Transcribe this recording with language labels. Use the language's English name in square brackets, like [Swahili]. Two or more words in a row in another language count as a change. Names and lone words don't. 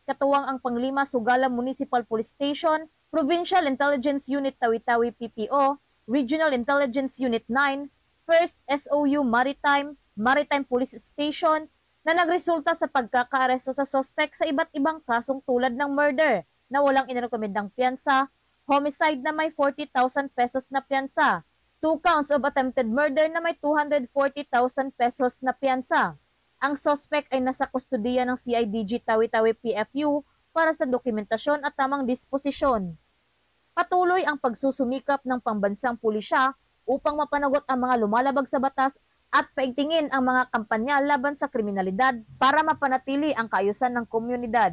[Filipino] katuwang ang Panglima Sugala Municipal Police Station, Provincial Intelligence Unit Tawi-Tawi PPO, Regional Intelligence Unit 9, 1st SOU Maritime Police Station, na nagresulta sa pagkakaaresto sa suspect sa iba't ibang kasong tulad ng murder na walang inirekomendang piyansa, homicide na may 40,000 pesos na piyansa, [English] 2 counts of attempted murder [Filipino] na may 240,000 pesos na piyansa. Ang suspect ay nasa kustudiya ng CIDG Tawi-Tawi PFU para sa dokumentasyon at tamang disposisyon. Patuloy ang pagsusumikap ng pambansang pulisya upang mapanagot ang mga lumalabag sa batas at paigtingin ang mga kampanya laban sa kriminalidad para mapanatili ang kaayusan ng komunidad.